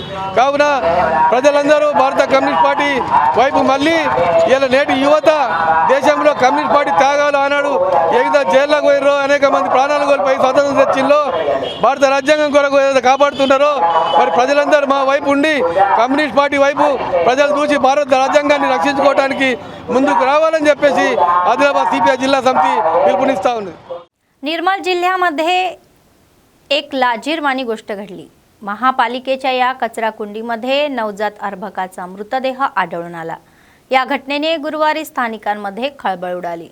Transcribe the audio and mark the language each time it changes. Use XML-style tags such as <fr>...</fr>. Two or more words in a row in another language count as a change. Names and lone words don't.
<te>కావున ప్రజలందరూ భారత కమ్యూనిస్ట్ పార్టీ వైపు మళ్ళీ ఇలా నేటి యువత దేశంలో కమ్యూనిస్ట్ పార్టీ త్యాగాలు ఆనాడు ఏదైతే జైల్లోకి పోయినరో, అనేక మంది ప్రాణాలు కోల్పోయి స్వతంత్రం తెచ్చిందో, భారత రాజ్యాంగం కొరకు ఏదైతే కాపాడుతున్నారో మరి ప్రజలందరూ మా వైపు ఉండి కమ్యూనిస్ట్ పార్టీ వైపు ప్రజలు చూసి భారత రాజ్యాంగాన్ని రక్షించుకోవడానికి ముందుకు रावाలని చెప్పేసి ఆదిలాబాద్ సీపీఐ జిల్లా సమితి పిలుపునిస్తా ఉంది.</te> <mr>निर्मल जिल्ह्यामध्ये एक लाजिरवाणी गोष्ट घडली. महापालिकेच्या या कचरा कुंडीमध्ये नवजात अर्भकाचा मृतदेह आढळून आला. या घटनेने गुरुवारी स्थानिकांमध्ये खळबळ उडाली.</mr>